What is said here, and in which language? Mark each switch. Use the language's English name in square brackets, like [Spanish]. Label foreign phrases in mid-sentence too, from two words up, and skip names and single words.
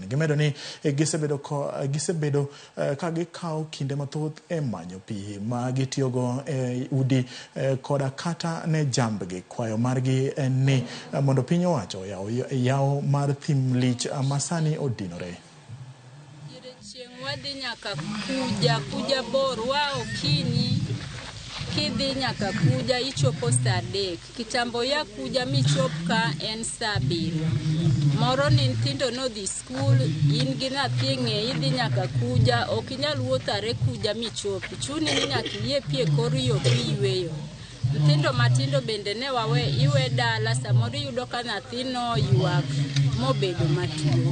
[Luo (Kenya and Tanzania)] Gimedo ni gisebedo ka gikawo kinde mathoth e manyo pi ma gitiyogo e udi koda kata ne jambgi. Kwayo margi en ni mondo piny owacho yawo mar Thim-Lich masani odinore. Chieng' wadhi nyaka Kuja bor wa okinyi kidhi nyaka Kuja ichopo saa 3. Kitambo ya Kuja michop ka en saa 7. Moro ni nyithindo nodhi skul, in gi nyathi ng'e idhi nyaka Kuja, ok inyal wuothare Kuja michopi. Chuni ni nyaka yie pie kor yo iyweyo. Nyithindo matindo bende ne wawe iwe dala, samoro yudo ka nyathino ywak mobedo matuo.